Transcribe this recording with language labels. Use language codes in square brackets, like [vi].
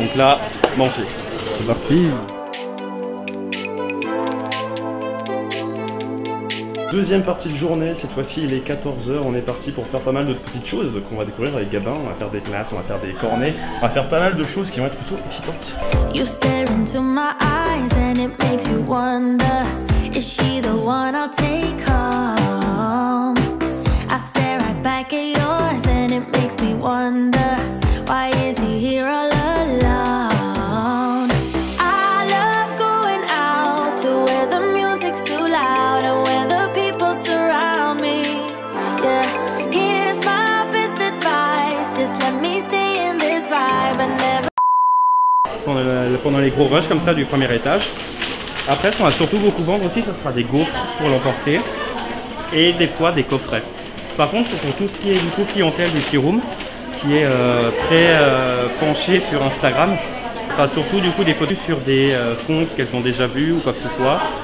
[fr] Et donc là, manger. C'est parti. Deuxième partie de journée, cette fois-ci il est 14 h, on est parti pour faire pas mal de petites choses qu'on va découvrir avec Gabin, on va faire des glaces, on va faire des cornets, on va faire pas mal de choses qui vont être plutôt excitantes. [en] You stare into my eyes and it makes you wonder, is she the one I'll take home? I stare right back at yours and it makes me wonder, why is he here all alone? I love going out to where the music's too loud and where the people surround me. Yeah, here's my best advice, just let me stay in this vibe and never [fr] pendant les gros rushs comme ça du premier étage. Après, ce qu'on va surtout beaucoup vendre aussi, ça sera des gaufres pour l'emporter et des fois des coffrets. Par contre, pour tout ce qui est du coup clientèle du Tea Room, qui est très penché sur Instagram, ce sera surtout du coup des photos sur des comptes qu'elles ont déjà vus ou quoi que ce soit.